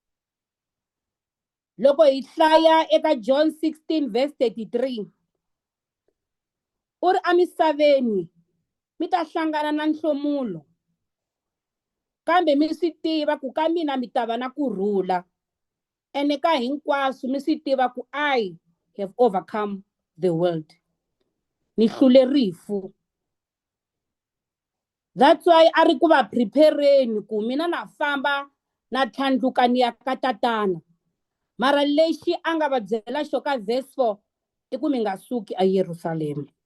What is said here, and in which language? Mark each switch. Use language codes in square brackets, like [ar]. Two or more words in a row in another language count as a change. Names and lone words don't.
[ts] Loko hi hlaya eka John 16 verse 33 u ri amisaveni mi ta hlangana na nhlomulo kambe mi swi tiva ku ka mina mi ta va na kurhula ene ka hinkwaswo mi swi tiva ku [en] I have overcome the world. [ts] Ni hlule rifu. [en] That's why [ts] a ri ku va prepareni ku mina na famba na tlhandluka ni ya ka tatana. Mara lexi a nga va byela xo ka verse 4 i ku mi nga suki eYerusalema.